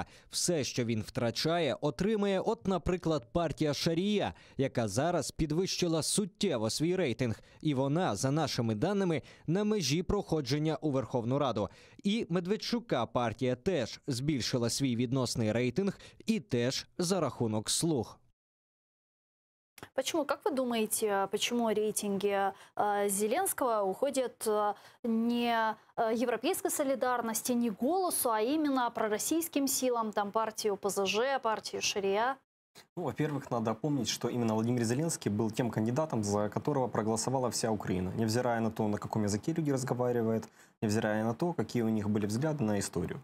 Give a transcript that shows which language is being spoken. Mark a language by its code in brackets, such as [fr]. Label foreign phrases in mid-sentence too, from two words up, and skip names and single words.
[uk] Все, що він втрачає, отримає, наприклад, партія Шарія, яка зараз підвищила суттєво свій рейтинг. І вона, за нашими даними, на межі проходження у Верховну Раду. І Медведчука партія теж збільшила свій відносний рейтинг і теж за рахунок «Слуг». [ru] Почему, как вы думаете, почему рейтинги Зеленского уходят не европейской солидарности, не «Голосу», а именно пророссийским силам, там партию ПЗЖ, партию Шария? Ну, во-первых, надо помнить, что именно Владимир Зеленский был тем кандидатом, за которого проголосовала вся Украина, невзирая на то, на каком языке люди разговаривают, невзирая на то, какие у них были взгляды на историю.